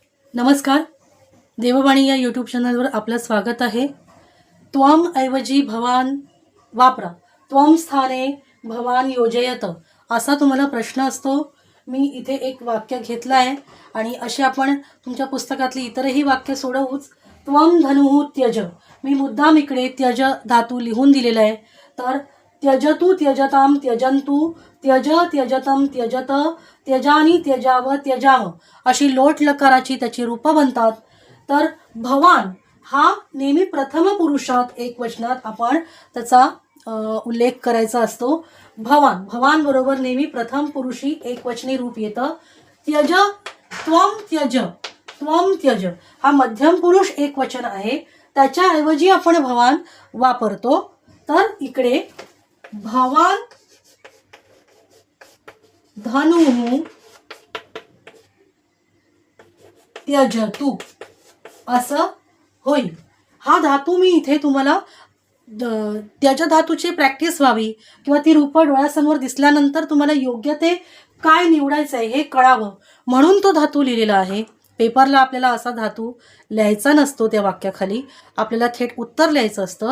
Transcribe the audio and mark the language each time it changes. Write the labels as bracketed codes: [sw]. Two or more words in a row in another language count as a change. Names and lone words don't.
[mr] नमस्कार. देववाणी या यूट्यूब चॅनलवर आपलं स्वागत आहे. त्वम ऐवजी भवान वापरा. [sa] त्वम स्थाने भवान योजयत [mr] असा तुम्हाला प्रश्न असतो. मी इथे एक वाक्य घेतलं आहे आणि असे आपण तुमच्या पुस्तकातली इतरही वाक्य सोडवूच. [sa] त्वम धनुः त्यज. [mr] मी मुद्दाम इकडे त्यज धातू लिहून दिलेला आहे. तर [sa] त्यजतु त्यजताम त्यजंतु, त्यज त्यजतम त्यजत, त्यजानी त्यजाव त्यजाम [mr] अशी लोट लकाराची त्याची रूपं बनतात. तर भवान हा नेहमी प्रथम पुरुषात एकवचनात आपण त्याचा उल्लेख करायचा असतो. भवान भवान बरोबर नेहमी प्रथम पुरुषी एकवचनी रूप येतं. [sa] त्यज त्वम त्यज, त्वम त्यज [mr] हा मध्यम पुरुष एकवचन आहे. त्याच्याऐवजी आपण भवान वापरतो. तर इकडे [sa] भवान धनुः त्यजतु [mr] असं होईल. हा धातू मी इथे तुम्हाला त्यज धातूची प्रॅक्टिस व्हावी किंवा ती रूपं डोळ्यासमोर दिसल्यानंतर तुम्हाला योग्य ते काय निवडायचं आहे हे कळावं म्हणून तो धातू लिहिलेला आहे. पेपरला आपल्याला असा धातू लिहायचा नसतो. त्या वाक्याखाली आपल्याला थेट उत्तर लिहायचं असतं.